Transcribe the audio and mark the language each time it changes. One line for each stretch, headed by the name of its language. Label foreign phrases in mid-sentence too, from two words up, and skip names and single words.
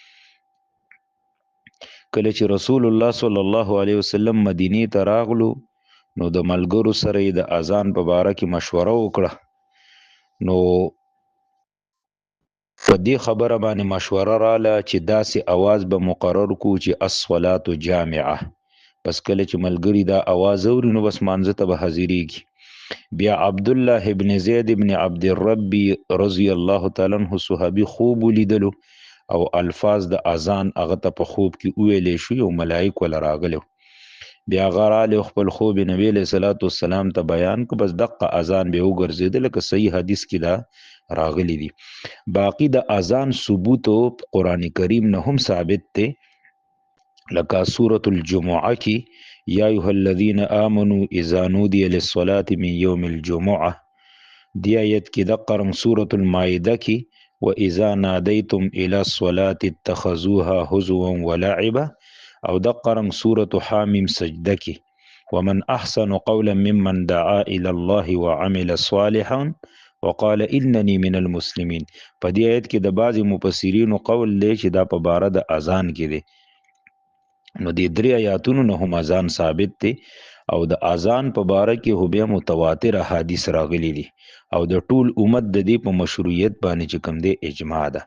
Pashto: کله چې رسول الله
Arabic: صلی الله علیه وسلم
Pashto: مدینې ته راغلو، نو د ملګرو سره یې د اذان په باره کې مشوره وکړه. نو په دې خبره باندې مشوره رااله چې داسې اواز به مقرر کو چې
Arabic: الصلاة جامعه.
Pashto: پس کله چې ملګری دا اواز اوري نو بس مانځه ته به حاضریږي. بیا عبد الله ابن زید ابن عبد الرب
Arabic: رضی الله تعالی عنہ
Pashto: صحابي خوب ولیدلو، او الفاظ د اذان هغه ته په خوب کې ویلې شو، او ملائکه ول راغلو. بیا غراله خپل خوب نبی له
Arabic: صلوات والسلام
Pashto: ته بیان کو، بس دقه اذان به وګرځیدل که صحیح حدیث کې دا راغلی دی. باقی د اذان ثبوت قرآن کریم نه هم ثابت دی، لکه سورة الجمعه کې
Arabic: یا ایها الذین آمنوا اذا نودی للصلاة من یوم الجمعه،
Pashto: دی آیت کې د قرن سورة المائده کې
Arabic: وَإِذَا نَادَيْتُمْ إِلَى الصَّلَاةِ اتَّخَذُوهَا هُزُوًا وَلَعِبًا،
Pashto: او د قرن سورة حامیم سجده کې
Arabic: وَمَنْ أَحْسَنُ قَوْلًا مِمَّنْ دَعَا إِلَى اللَّهِ وَعَمِلَ صَالِحًا وَقَالَ إِنَّنِي مِنَ الْمُسْلِمِينَ.
Pashto: په دې آیت کې د بعضې مفسرینو قول دی چې دا په باره د اذان کې دی. نو دې درې آیاتونو نه هم اذان ثابت دی، او د اذان په باره کې خو بیا متواتر احادیث راغلي دي، او د ټول امت د دې په مشروعیت باندې چې کوم دی اجماع ده.